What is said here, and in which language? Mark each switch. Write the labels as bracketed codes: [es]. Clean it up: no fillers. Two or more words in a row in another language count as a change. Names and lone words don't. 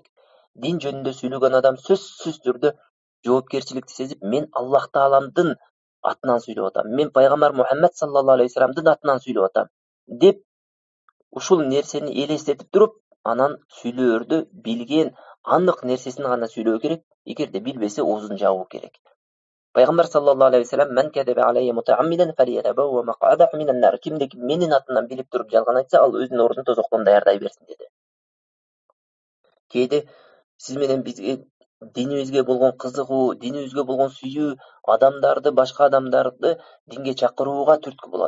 [ky] Дин жөнүндө сүйлөгөн адам сөзсүз түрдө жоопкерчиликти сезип, мен Аллах Тааламдын атынан сүйлөп атам, мен пайгамбар Мухаммед [ar] صلى الله عليه [ky] ва салламдын атынан сүйлөп атам деп ушул нерсени элестетип туруп, анан сүйлөөрдө билген анык нерсесин гана сүйлөө керек. Эгерде билбесе оозун жабуу керек. [ar] Пайгамбар صلى الله عليه وسلم: "من كذب علي متعمدا فليتبوأ مقعده من النار." [ky] Кимде менин атынан билип туруп жалган айтса, ал өзүнүн ордун тозоктон даярдай берсин деди. Кээде сиз менен бизге динибизге болгон кызыгуу, динибизге болгон сүйүү адамдарды, башка адамдарды динге чакырууга түрткү болот.